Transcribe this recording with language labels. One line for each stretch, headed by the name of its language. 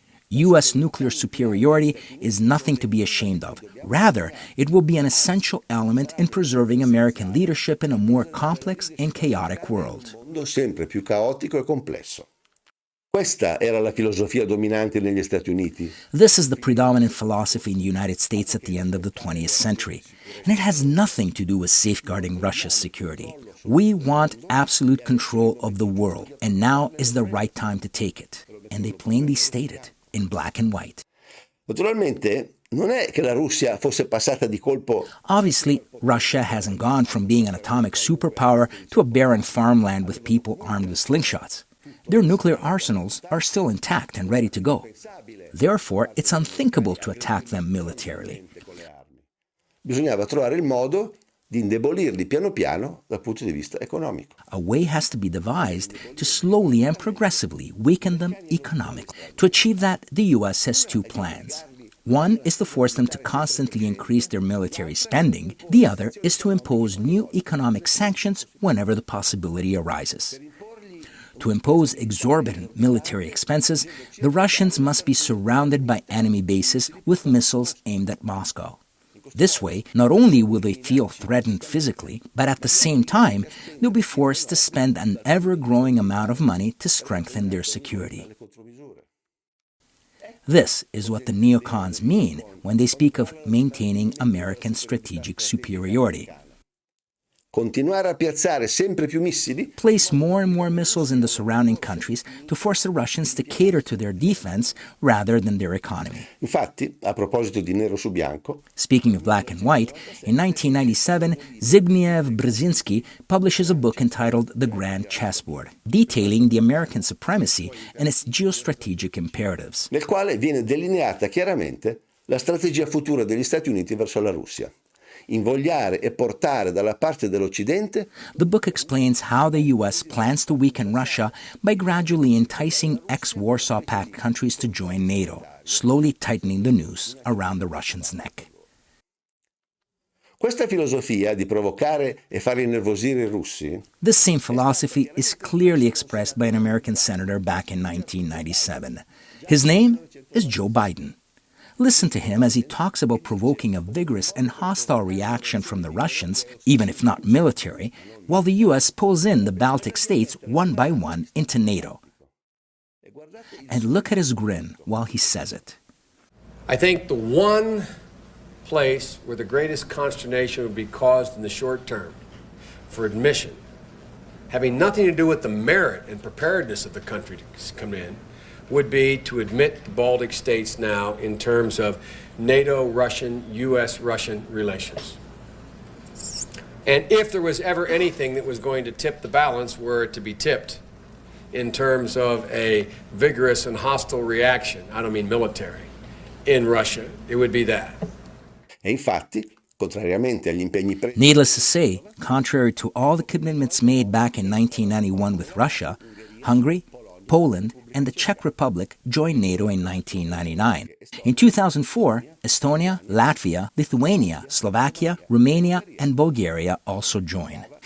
English: U.S. nuclear superiority is nothing to be ashamed of. Rather, it will be an essential element in preserving American leadership in a more complex and chaotic world.
Italian: un mondo sempre più caotico e complesso. Questa era la filosofia dominante negli Stati Uniti.
English: This is the predominant philosophy in the United States at the end of the 20th century, and it has nothing to do with safeguarding Russia's security. We want absolute control of the world, and now is the right time to take it. And they plainly state it, in black and white.
Italian: Naturalmente, non è che la Russia fosse passata di colpo.
English: Obviously, Russia hasn't gone from being an atomic superpower to a barren farmland with people armed with slingshots. Their nuclear arsenals are still intact and ready to go. Therefore, it's unthinkable to attack them militarily.
Italian: Bisognava trovare il modo di indebolirli piano piano dal punto di vista economico.
English: A way has to be devised to slowly and progressively weaken them economically. To achieve that, the U.S. has two plans. One is to force them to constantly increase their military spending. The other is to impose new economic sanctions whenever the possibility arises. To impose exorbitant military expenses, the Russians must be surrounded by enemy bases with missiles aimed at Moscow. This way, not only will they feel threatened physically, but at the same time, they'll be forced to spend an ever-growing amount of money to strengthen their security. This is what the neocons mean when they speak of maintaining American strategic superiority.
Italian: Continuare a piazzare sempre più missili?
English: Place more and more missiles in the surrounding countries to force the Russians to cater to their defense rather than their economy.
Italian: Infatti, a proposito di nero su bianco,
English: Speaking of black and white, in 1997, Zbigniew Brzezinski publishes a book entitled The Grand Chessboard, detailing the American supremacy and its geostrategic imperatives.
Italian: nel quale viene delineata chiaramente la strategia futura degli Stati Uniti verso la Russia. Invogliare e portare dalla parte dell'Occidente
English: The book explains how the U.S. plans to weaken Russia by gradually enticing ex-Warsaw Pact countries to join NATO, slowly tightening the noose around the Russians' neck.
Italian: Questa filosofia di provocare e far innervosire i russi
English: This same philosophy is clearly expressed by an American senator back in 1997. His name is Joe Biden. Listen to him as he talks about provoking a vigorous and hostile reaction from the Russians, even if not military, while the U.S. pulls in the Baltic states one by one into NATO. And look at his grin while he says it. I think the one place where the greatest consternation would be caused in the short term for admission, having nothing to do with the merit and preparedness of the country to come in, would be to admit the Baltic states now in terms of NATO-Russian, U.S.-Russian relations. And if there was ever anything that was going to tip the balance, were it to be tipped in terms of a vigorous and hostile reaction, I don't mean military, in Russia, it would be that.
Italian: e infatti, contrariamente agli impegni presi
English: Needless to say, contrary to all the commitments made back in 1991 with Russia, Hungary, Poland, and the Czech Republic joined NATO in 1999. In 2004, Estonia, Latvia, Lithuania, Slovakia, Romania, and Bulgaria also joined.